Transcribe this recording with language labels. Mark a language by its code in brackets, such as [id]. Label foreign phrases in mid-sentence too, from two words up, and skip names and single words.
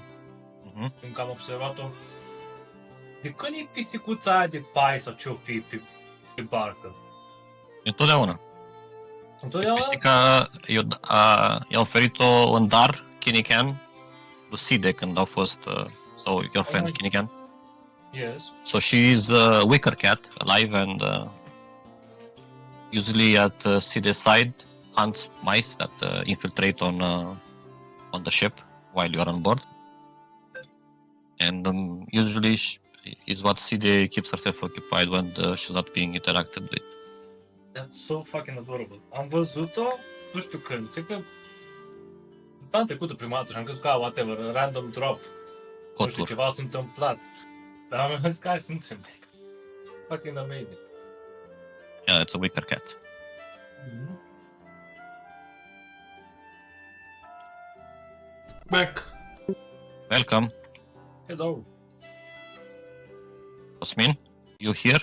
[ro] Încă am observat-o. De când e pisicuța aia de pai sau ce-o fi pe barcă? Întotdeauna. Întotdeauna? Pisica i-a oferit-o în dar, Kinican, lui Side când au fost, [en] so your friend my- Kinican. Yes. So she's a wicker cat, alive, and usually at Side's side hunts mice that infiltrate on the ship while you are on board. And usually is what Side keeps herself occupied when she's not being interacted with. That's so fucking adorable. [ro] Am văzut-o, nu știu când, cred că data trecută prima dată și am crezut că, whatever, un [en] random drop. [ro] Nu știu, Coturi. ceva s-a întâmplat. Dar am zis că hai să întreb. [en] Fucking amazing. Yeah, it's a wicker cat. Back. Welcome. Hello. Osmin, you here?